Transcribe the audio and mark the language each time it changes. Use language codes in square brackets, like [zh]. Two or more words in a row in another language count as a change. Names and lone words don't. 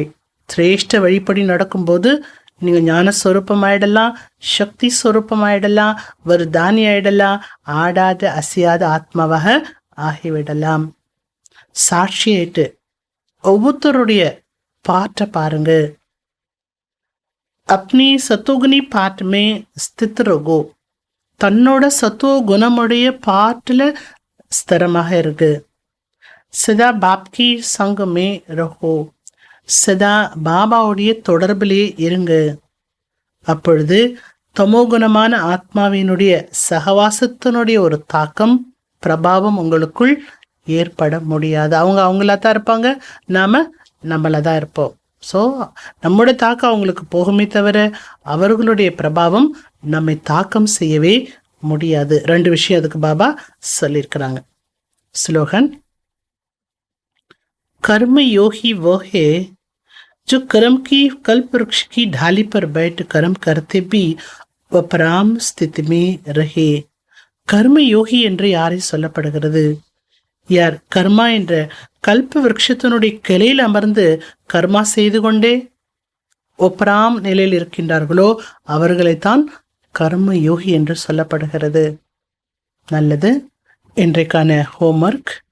[ta] சிரேஷ்ட வழிப்படி நடக்கும்போது நீங்கள் ஞான ஸ்வரூபம் ஆயிடலாம், சக்தி ஸ்வரூபம் ஆயிடலாம், வரதானி ஆயிடலாம், ஆடாத அசையாத ஆத்மாவாக ஆகிவிடலாம். சாட்சியிட்டு ஒவ்வொருத்தருடைய பாட்டை பாருங்க. [hi] अपनी सतोगुनी पाठ में स्थित रहो. [ta] தன்னோட சத்துவ குணமுடைய பாட்டில் ஸ்திரமாக இருக்கு. [hi] सदा बाप की संग में रहो. [ta] சதா பாபாவுடைய தொடர்பிலே இருங்க. அப்பொழுது தமோகுணமான ஆத்மாவினுடைய சகவாசத்தினுடைய ஒரு தாக்கம் பிரபாவம் உங்களுக்குள் ஏற்பட முடியாது. அவங்க அவங்களா தான் இருப்பாங்க, நாம நம்மள தான் இருப்போம். ஸோ நம்முடைய தாக்கம் அவங்களுக்கு போகுமே தவிர அவர்களுடைய பிரபாவம் நம்மை தாக்கம் செய்யவே முடியாது. 2 விஷயம் அதுக்கு பாபா சொல்லியிருக்கிறாங்க. ஸ்லோகன். [hi] कर्म योगी वो है जो कर्म की कल्प वृक्ष की ढाली पर बैठ कर्म करते भी अपराम स्थिति में रहे. कर्म योगी [ta] என்று யாரை சொல்லப்படுகிறது? யார் கர்மா என்ற கல்ப விருட்சத்தினுடைய கிளையில் அமர்ந்து கர்மா செய்து கொண்டே ஒப்ராம் நிலையில் இருக்கின்றார்களோ அவர்களைத்தான் கர்ம யோகி என்று சொல்லப்படுகிறது. நல்லது. இன்றைக்கான ஹோம்ஒர்க்.